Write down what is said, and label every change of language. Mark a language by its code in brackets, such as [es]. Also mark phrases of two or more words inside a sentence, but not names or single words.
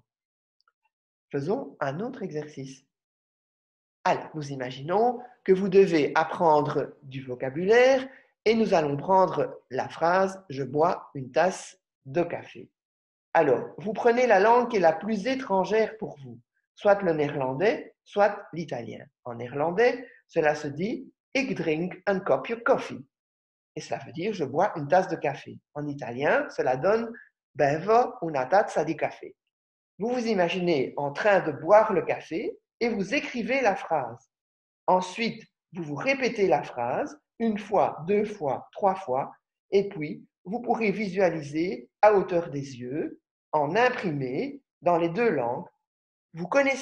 [fr] Faisons un autre exercice. Alors, nous imaginons que vous devez apprendre du vocabulaire et nous allons prendre la phrase « Je bois une tasse de café ». Alors, vous prenez la langue qui est la plus étrangère pour vous, soit le néerlandais, soit l'italien. En néerlandais, cela se dit « [nl] Ik drink een kopje koffie ». [fr] Et cela veut dire « Je bois une tasse de café ». En italien, cela donne « [it] Bevo una tazza di café ». [fr] Vous vous imaginez en train de boire le café et vous écrivez la phrase. Ensuite, vous vous répétez la phrase 1 fois, 2 fois, 3 fois, et puis vous pourrez visualiser à hauteur des yeux, en imprimé, dans les 2 langues.